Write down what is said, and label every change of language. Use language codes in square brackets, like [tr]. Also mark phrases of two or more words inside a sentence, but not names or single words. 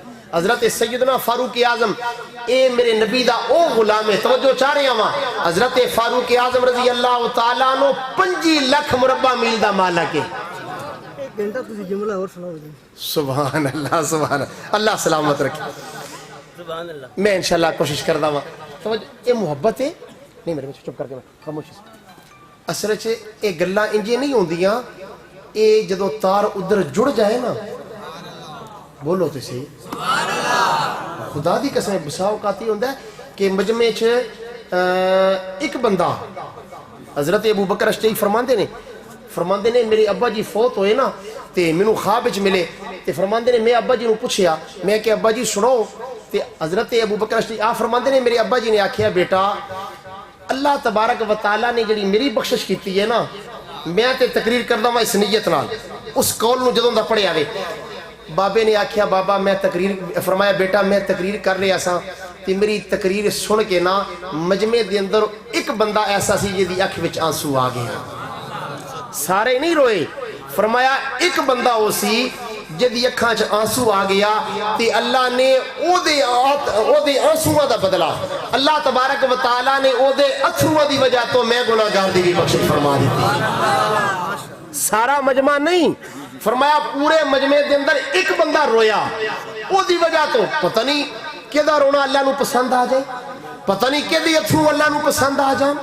[pa] حضرت سیدنا فاروق اعظم اے میرے نبی دا او غلام ہے، توجہ چاہ رہے ہاں، حضرت فاروق اعظم [ar] رضی اللہ تعالیٰ عنہ [pa] 5 لاکھ مربع میل دا مالک ہے۔ [ar] سبحان اللہ سبحان اللہ [pa] سلامت رکھے۔ میں انشاءاللہ کوشش کردا ہوں، توجہ یہ محبت ہے نہیں میرے چپ کر کے خاموشی سے۔ اصل چ یہ گلاں انجے نہیں ہوندیاں، اے جدوں تار ادھر جڑ جائے نا، بولو تو صحیح خدا دی قسم بسا اوقات ہی ہوندا ہے کہ مجمع چ ایک بندہ، حضرت ابو بکر اشتئی فرماندے نے میرے ابا جی فوت ہوئے نا تے مینوں خواب وچ ملے تے فرماندے نے میں ابا جی نوں پوچھیا، میں کہ ابا جی سنو، تے حضرت ابو بکر اشتئی فرماندے نے میرے ابا جی نے آکھیا بیٹا اللہ تبارک و تعالیٰ نے جڑی میری بخشش کیتی ہے نا، میں تے تقریر کردا ہاں اس نیت نال، اس قول نوں جدوں دا پڑھیا وے۔ بابے نے آکھیا بابا میں تقریر، فرمایا بیٹا میں تقریر کر رہا سا تے میری تقریر سن کے نا مجمع دے اندر ایک بندہ ایسا سی جدی اکھ وچ آنسو آ گیا، سارے نہیں روئے، فرمایا ایک بندہ ہو سی جدی اکھاں چ آنسو آ گیا تے اللہ نے او دے آنسواں دا بدلہ، اللہ تبارک و تعالیٰ نے او دے اتھرواں دی وجہ تو میں گناہگار دی بھی بخشش فرما دیتی۔ سارا مجمع نہیں، فرمایا پورے مجمع دے اندر ایک بندہ رویا، او دی وجہ تو پتہ نہیں کیدا رونا اللہ نو پسند آ جائے، پتہ نہیں کیدی اتھرو اللہ نو پسند آ جان۔